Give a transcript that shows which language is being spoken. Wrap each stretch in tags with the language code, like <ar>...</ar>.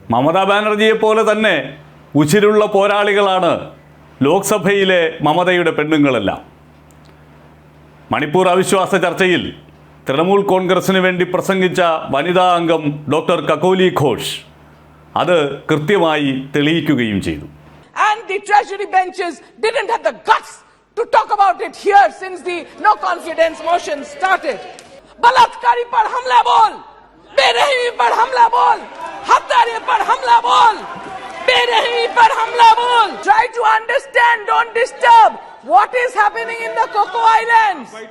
<ml>മമതാ ബാനർജിയെ പോലെ തന്നെ ഉച്ചിരുള്ള പോരാളികളാണ് ലോക്സഭയിലെ മമതയുടെ പെണ്ണുങ്ങളെല്ലാം. മണിപ്പൂർ അവിശ്വാസ ചർച്ചയിൽ തൃണമൂൽ കോൺഗ്രസിന് വേണ്ടി പ്രസംഗിച്ച വനിതാ അംഗം ഡോക്ടർ കക്കോലി ഘോഷ് അത് കൃത്യമായി തെളിയിക്കുകയും ചെയ്തു.</ml> <en>And the treasury benches didn't have the guts to talk about it here since the no confidence motion started.</en> <hi>बलात्कारी पर हमला बोल, बेरहमी पर हमला बोल, हत्यारे पर हमला बोल, बेरहमी पर हमला बोल.</hi> <en>Try to understand, don't disturb what is happening in the Coco Islands.</en>